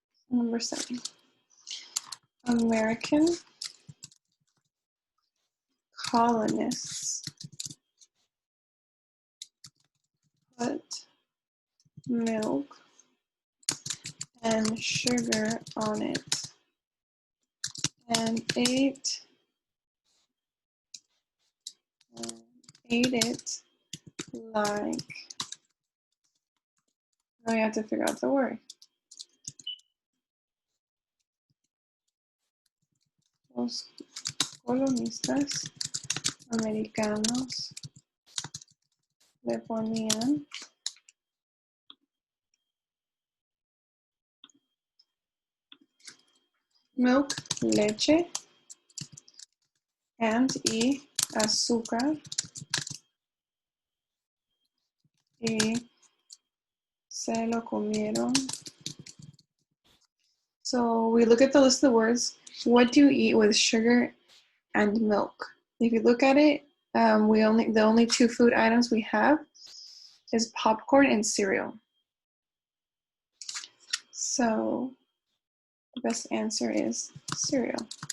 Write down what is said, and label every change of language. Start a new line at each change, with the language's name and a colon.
English: Number 7. American colonists put milk and sugar on it and ate it like, now you have to figure out the word.
Spanish: Los colonistas americanos le ponían milk, leche, y azúcar, y se lo comieron.
English: So we look at the list of the words. What do you eat with sugar and milk? If you look at it, the only 2 food items we have is popcorn and cereal. So the best answer is cereal.